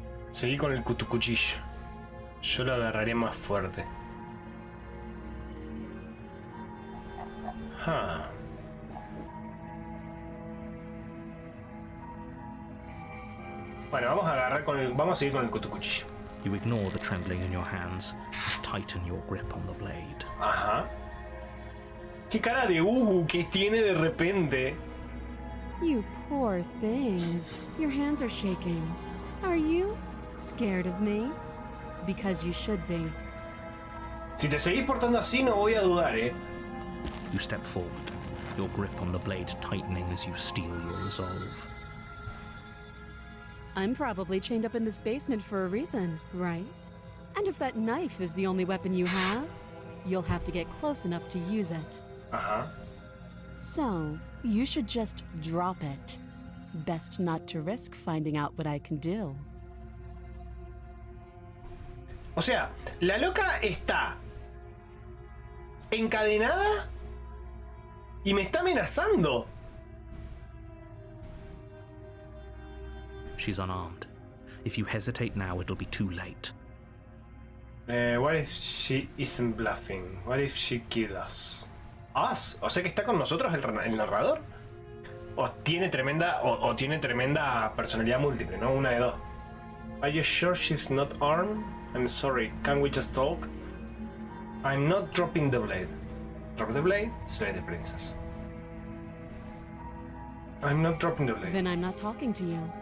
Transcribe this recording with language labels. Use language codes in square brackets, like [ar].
[es] Seguí con el cuchillo. Yo lo agarraré más fuerte. Ah. Bueno, vamos a seguir con el cuchillo. [en] You ignore the trembling in your hands and tighten your grip on the blade. [es] Ajá. Qué cara de que tiene de repente. [en] You poor thing. Your hands are shaking. Are you scared of me? Because you should be. [es] Si te seguís portando así no voy a dudar, [en] You step forward, your grip on the blade tightening as you steel your resolve. I'm probably chained up in this basement for a reason, right? And if that knife is the only weapon you have, you'll have to get close enough to use it. [es] Ajá. [en] So, you should just drop it. Best not to risk finding out what I can do. [es] O sea, la loca está encadenada y me está amenazando. [en] She's unarmed. If you hesitate now, it'll be too late. What if she isn't bluffing? What if she kills us? ¿Us? [es] O sea que está con nosotros el narrador. O tiene tremenda personalidad múltiple, ¿no? Una de dos. [en] Are you sure she's not armed? I'm sorry, can we just talk? I'm not dropping the blade. Drop the blade, slay the princess. I'm not dropping the blade. Then I'm not talking to you.